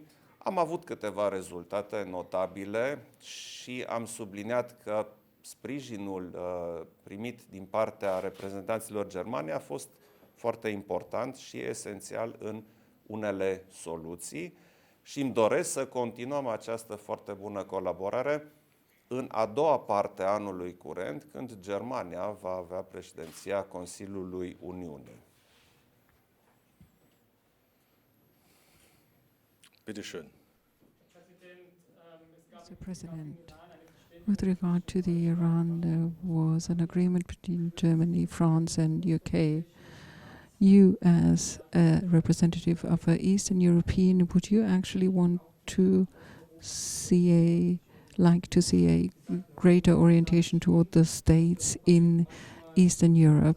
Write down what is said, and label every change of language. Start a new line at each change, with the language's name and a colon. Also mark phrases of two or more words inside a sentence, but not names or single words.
Romanian: Am avut câteva rezultate notabile și am subliniat că sprijinul primit din partea reprezentanților germani a fost foarte important și esențial în unele soluții și îmi doresc să continuăm această foarte bună colaborare în a doua parte a anului curent, când Germania va avea președinția Consiliului Uniunii.
German: Bitte schön.
English: Mr. President, with regard to the Iran, there was an agreement between Germany, France and UK. You, as a representative of an Eastern European, would you actually want to see a greater orientation toward the states in Eastern Europe?